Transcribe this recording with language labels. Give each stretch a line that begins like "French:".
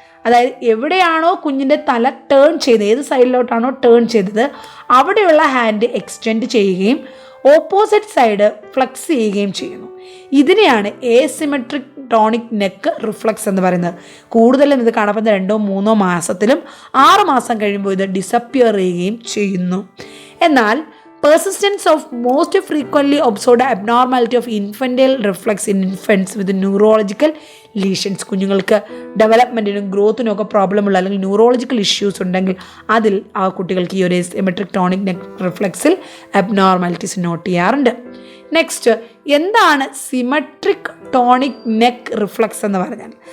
Malayalam: അതായത് എവിടെയാണോ കുഞ്ഞിൻ്റെ തല ടേൺ ചെയ്തത്, ഏത് സൈഡിലോട്ടാണോ ടേൺ ചെയ്തത് അവിടെയുള്ള ഹാൻഡ് എക്സ്റ്റെൻഡ് ചെയ്യുകയും ഓപ്പോസിറ്റ് സൈഡ് ഫ്ലെക്സ് ചെയ്യുകയും ചെയ്യുന്നു. ഇതിനെയാണ് എസിമെട്രിക് ടോണിക് നെക്ക് റിഫ്ലക്സ് എന്ന് പറയുന്നത്. കൂടുതലും ഇത് കാണപ്പെടുന്ന 2-3 മാസത്തിലും 6 മാസം കഴിയുമ്പോൾ ഇത് ഡിസപ്പിയർ ചെയ്യുകയും ചെയ്യുന്നു. എന്നാൽ
English: persistence of most frequently observed abnormality of infantile reflex in infants with neurological lesions.
Malayalam: കുഞ്ഞുങ്ങൾക്ക് ഡെവലപ്മെൻറ്റിനും ഗ്രോത്തിനും ഒക്കെ പ്രോബ്ലം ഉള്ള അല്ലെങ്കിൽ ന്യൂറോളജിക്കൽ ഇഷ്യൂസ് ഉണ്ടെങ്കിൽ അതിൽ ആ കുട്ടികൾക്ക് ഈ ഒരു symmetric tonic neck റിഫ്ലക്സിൽ abnormalities not ചെയ്യാറുണ്ട്. നെക്സ്റ്റ് എന്താണ് സിമെട്രിക് ടോണിക് നെക്ക് റിഫ്ലക്സ് എന്ന് പറഞ്ഞാൽ?